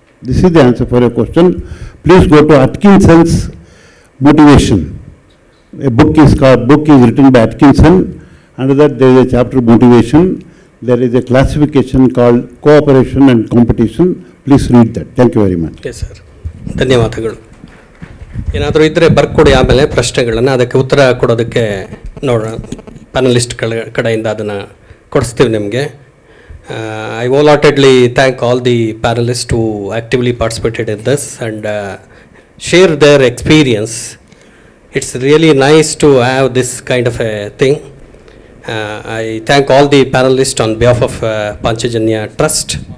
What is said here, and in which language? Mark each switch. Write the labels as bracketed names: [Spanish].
[English] This is the answer for your question. Please go to Atkinson's Motivation. A book is written by Atkinson. Under that there is a chapter Motivation. There is a classification called Cooperation and Competition. Please read that. Thank you very much. [Kannada] Okay sir, ಧನ್ಯವಾದಗಳು. ಏನಾದರೂ ಇದ್ದರೆ ಬರ್ಕೊಡಿ, ಆಮೇಲೆ ಪ್ರಶ್ನೆಗಳನ್ನು ಅದಕ್ಕೆ ಉತ್ತರ ಕೊಡೋದಕ್ಕೆ ನೋಡೋಣ. ಪ್ಯಾನಲಿಸ್ಟ್ಗಳ ಕಡೆಯಿಂದ ಅದನ್ನು ಕೊಡಿಸ್ತೀವಿ ನಿಮಗೆ. [English] I wholeheartedly thank all the panelists who actively participated in this and share their experience. It's really nice to have this kind of a thing. I thank all the panelists on behalf of Panchajanya Trust.